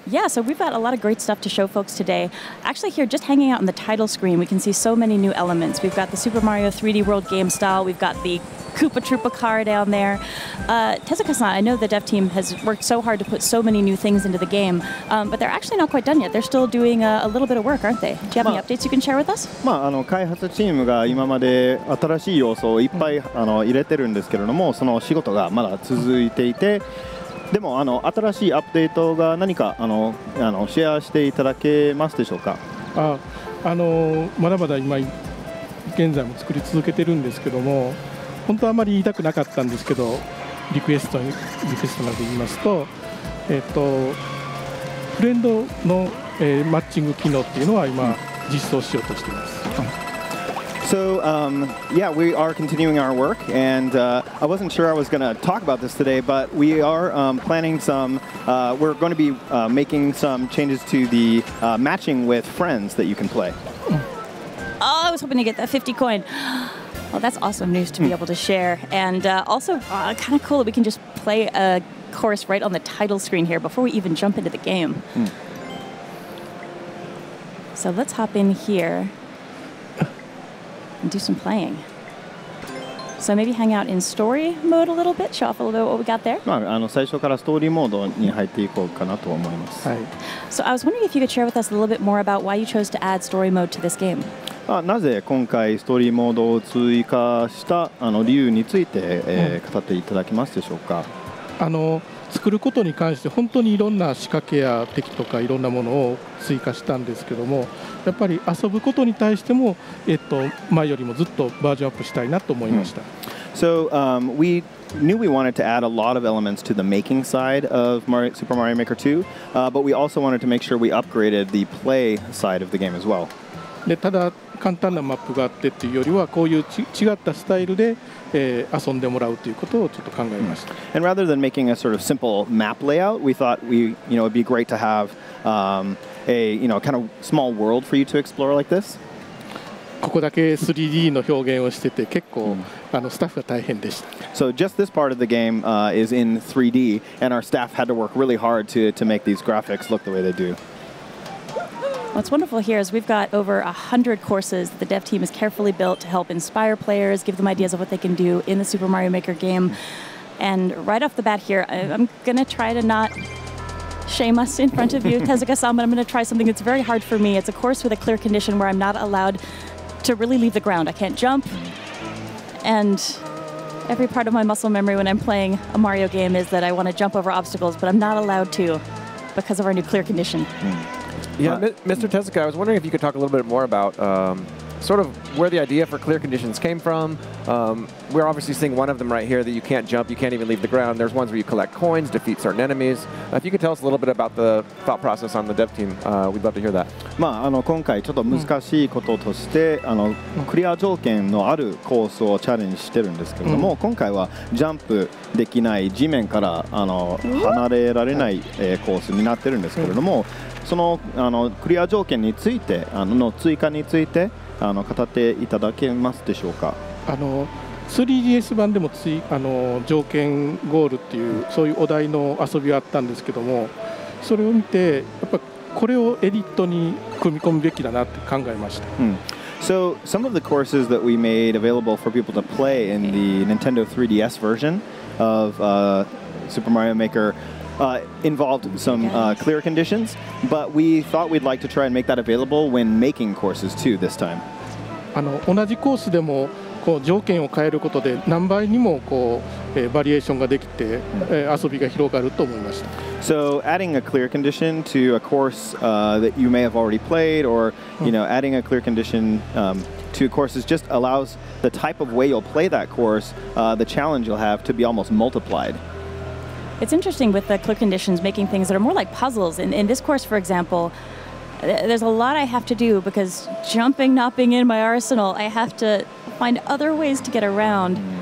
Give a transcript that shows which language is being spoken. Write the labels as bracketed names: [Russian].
[English] Yeah, so we've got a lot of great stuff to show folks today. Actually here, just hanging out on the title screen, we can see so many new elements. We've got the Super Mario 3D World game style. We've got the Koopa Troopa car down there. Tezuka-san, I know the dev team has worked so hard to put so many new things into the game, but they're actually not quite done yet. They're still doing a little bit of work, aren't they? Do you have any updates you can share with us? [Japanese] 開発チームが今まで新しい要素をいっぱい入れてるんですけれども、その仕事がまだ続いていて、でも新しいアップデートが何かシェアしていただけますでしょうか。まだまだ今現在も作り続けてるんですけども、本当はあまり言いたくなかったんですけど、リクエストなどで言いますと、フレンドの、マッチング機能っていうのは今実装しようとしています。 [English] So, yeah, we are continuing our work, and I wasn't sure I was going to talk about this today, but we are planning some, we're going to be making some changes to the matching with friends that you can play. Oh, I was hoping to get that 50 coin. Well, that's awesome news to be able to share. And also kind of cool that we can just play a course right on the title screen here before we even jump into the game. So let's hop in here and do some playing. So maybe hang out in story mode a little bit, show off a little bit what we got there. [Japanese] 最初からストーリーモードに入っていこうかなと思います。 [English] So I was wondering if you could share with us a little bit more about why you chose to add story mode to this game. [Japanese] なぜ今回ストーリーモードを追加した理由について、語っていただけますでしょうか。作ることに関して本当にいろんな仕掛けや敵とかいろんなものを追加したんですけども、やっぱり遊ぶことに対しても、前よりもずっとバージョンアップしたいなと思いました。 [English] So we knew we wanted to add a lot of elements to the making side of Super Mario Maker 2, but we also wanted to make sure we upgraded the play side of the game as well. [Japanese] でただ簡単なマップがあってっていうよりはこういう違ったスタイルで、遊んでもらうということをちょっと考えました。 [English] And rather than making a sort of simple map layout, we thought it'd be great to have a kind of small world for you to explore like this. [Japanese] ここだけ 3D の表現をしてて結構スタッフが大変でした。 [English] So just this part of the game is in 3D, and our staff had to work really hard to make these graphics look the way they do. What's wonderful here is we've got over 100 courses that the dev team has carefully built to help inspire players, give them ideas of what they can do in the Super Mario Maker game. And right off the bat here, I'm going to try to not shame us in front of you, Tezuka-san, but I'm going to try something that's very hard for me. It's a course with a clear condition where I'm not allowed to really leave the ground. I can't jump. And every part of my muscle memory when I'm playing a Mario game is that I want to jump over obstacles, but I'm not allowed to because of our new clear condition. Yeah, Mr. Tezuka, I was wondering if you could talk a little bit more about sort of where the idea for clear conditions came from. We're obviously seeing one of them right here that you can't jump, you can't even leave the ground. There's ones where you collect coins, defeat certain enemies. If you could tell us a little bit about the thought process on the dev team, we'd love to hear that. [Japanese] 今回ちょっと難しいこととして、クリア条件のあるコースをチャレンジしてるんですけれども、今回はジャンプできない地面から離れられないコースになってるんですけれども、そのクリア条件についての追加について語っていただけますでしょうか。 3DS 版でも条件ゴールっていうそういうお題の遊びがあったんですけども、それを見てやっぱこれをエディットに組み込むべきだなって考えました。 [English] So some of the courses that we made available for people to play in the Nintendo 3DS version of Super Mario Maker involved some clear conditions, but we thought we'd like to try and make that available when making courses too this time. [Japanese] 同じコースでもこう条件を変えることで何倍にもこう、バリエーションができて、遊びが広がると思いました。 [English] So adding a clear condition to a course that you may have already played, or adding a clear condition to courses just allows the type of way you'll play that course, the challenge you'll have to be almost multiplied. it's interesting with the clear conditions making things that are more like puzzles. In this course, for example, there's a lot I have to do because jumping not being in my arsenal, I have to find other ways to get around.